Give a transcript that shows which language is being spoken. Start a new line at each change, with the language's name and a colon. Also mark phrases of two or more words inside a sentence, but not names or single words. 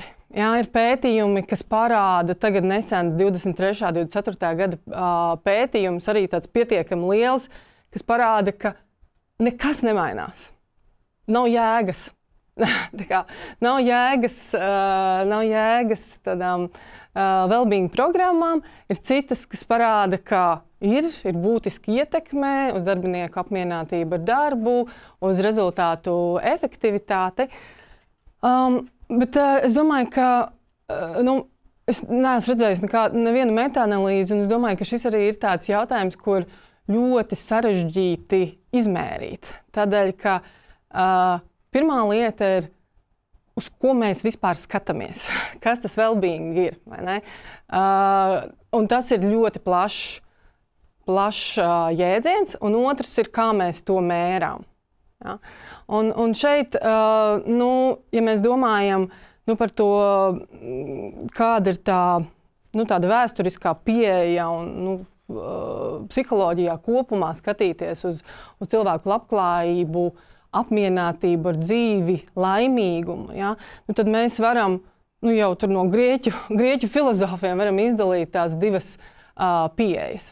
Latvian: Ir pētījumi, kas parāda, tagad nesens 23. un 24. gada pētījums, arī tāds pietiekami liels, kas parāda, ka nekas nemainās. Nav jēgas. Nav jēgas tādām well-being programmām. Ir citas, kas parāda, ka ir būtiski ietekme uz darbinieku apmierinātību ar darbu, uz rezultātu efektivitāti. Bet es domāju, ka es neesmu redzējis nevienu meta-analīzi, un es domāju, ka šis arī ir tāds jautājums, kur ļoti sarežģīti izmērīt. Tādēļ, ka pirmā lieta ir, uz ko mēs vispār skatāmies, kas tas well-being ir. Un tas ir ļoti plašs jēdziens, un otrs ir, kā mēs to mērām. Un šeit, ja mēs domājam par to, kāda ir tāda vēsturiskā pieeja un psiholoģijā kopumā skatīties uz cilvēku labklājību, apmierinātību ar dzīvi, laimīgumu, tad mēs varam jau tur no grieķu filozofiem varam izdalīt tās divas pieejas.